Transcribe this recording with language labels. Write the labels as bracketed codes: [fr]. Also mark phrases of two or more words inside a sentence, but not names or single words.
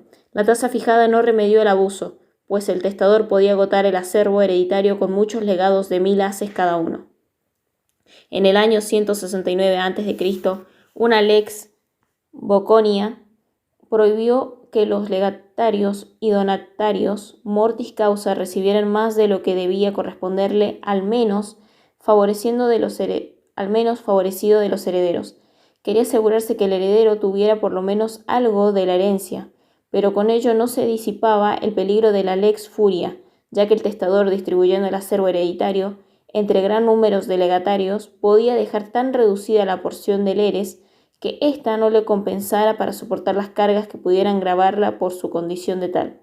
[es] La tasa fijada no remedió el abuso, pues el testador podía agotar el acervo hereditario con muchos legados de 1000 haces cada uno. En el año 169 a.C., una lex Boconia prohibió que los legatarios y donatarios [la] mortis causa [es] recibieran más de lo que debía corresponderle, al menos favorecido de los herederos. Quería asegurarse que el heredero tuviera por lo menos algo de la herencia, pero con ello no se disipaba el peligro de la lex furia, ya que el testador, distribuyendo el acervo hereditario entre gran número de legatarios, podía dejar tan reducida la porción del heres que ésta no le compensara para soportar las cargas que pudieran gravarla por su condición de tal.